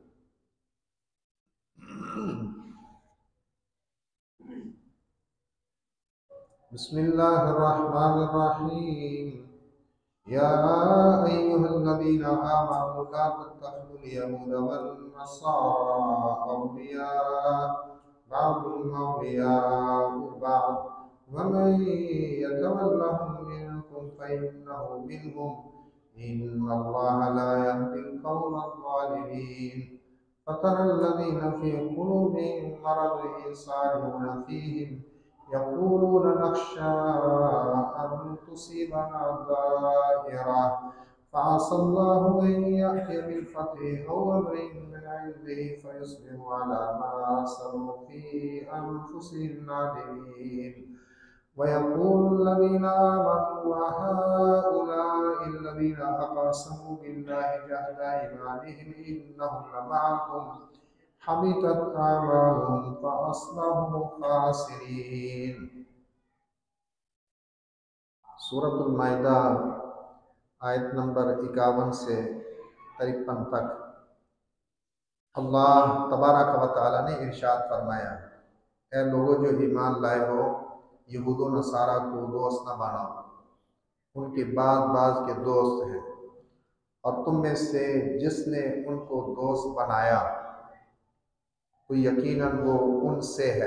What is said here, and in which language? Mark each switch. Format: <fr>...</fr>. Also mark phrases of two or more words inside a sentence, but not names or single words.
<ar>بسم الله الرحمن الرحيم يا أيها الذين آمنوا لا تتخذوا اليهود والنصارى أولياء بعضهم أولياء بعض ومن يتولهم منكم فإنه منهم إن الله لا يهدي القوم الظالمين فترى الذين في قلوبهم مرض يسارعون فيهم يقولون نخشى أن تصيبنا دائرة فعسى الله أن يأتي بالفتح أو أمر من عنده فيصبحوا على ما أسروا في أنفسهم نادمين ويقول الذين آمنوا أهؤلاء الذين أقسموا بالله جهد أيمانهم إنهم لمعكم حبطت أعمالهم فأصبحوا خاسرين.</ar> <ur>سورۃ المائدہ آیت نمبر 51 سے 53 تک اللہ تبارک و تعالیٰ نے ارشاد فرمایا، اے لوگو جو ایمان لائے ہو، یہود و نصاریٰ کو دوست نہ بناؤ، ان کے بعض کے دوست ہیں، اور تم میں سے جس نے ان کو دوست بنایا تو یقیناً وہ ان سے ہے.</ur>